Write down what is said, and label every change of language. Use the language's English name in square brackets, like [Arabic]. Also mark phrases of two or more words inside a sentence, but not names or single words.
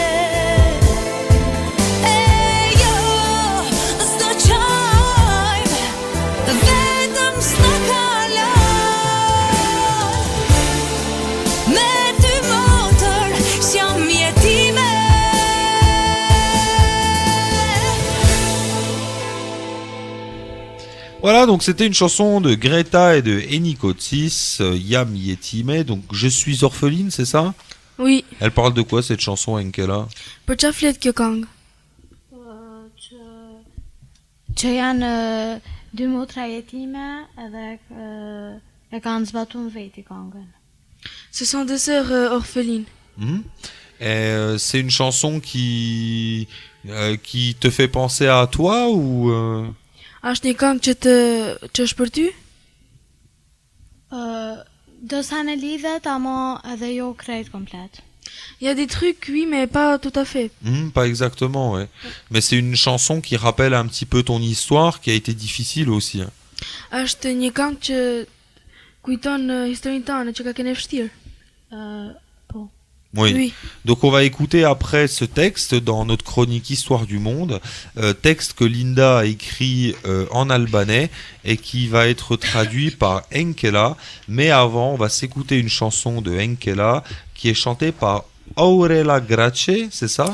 [Albanian] E jo, s'do qajm, vetëm s'na kalon. Me ty motër s'jam jetime. [French] Voilà, donc c'était une chanson de Greta et de Enikotsis, Yam Yetime, donc Je suis orpheline, c'est ça? Oui, Elle parle de quoi cette chanson, Enkela? [Albanian] për çfarë flet kjo këngë? Që janë dy motra jetime edhe e kanë zbatuar veti këngën. [French] Ce sont des sœurs orphelines. Mhm. Et c'est une chanson qui te fait penser à toi ou [Albanian] Është një këngë që është për ty? Do sa në lidhet, ama edhe jo krejt komplet. [French] Il y a des trucs, oui, mais pas tout à fait. Pas exactement, ouais. Mais c'est une chanson qui rappelle un petit peu ton histoire, qui a été difficile aussi. Hein. [Albanian] Është një këngë që kujton historinë tënde që ka qenë vështirë. Po. [French] Oui. Oui. Donc on va écouter après ce texte dans notre chronique Histoire du monde, texte que Linda a écrit en albanais et qui va être traduit par Enkela. Mais avant, on va s'écouter une chanson de Enkela qui est chantée par Aurela Grace, c'est ça?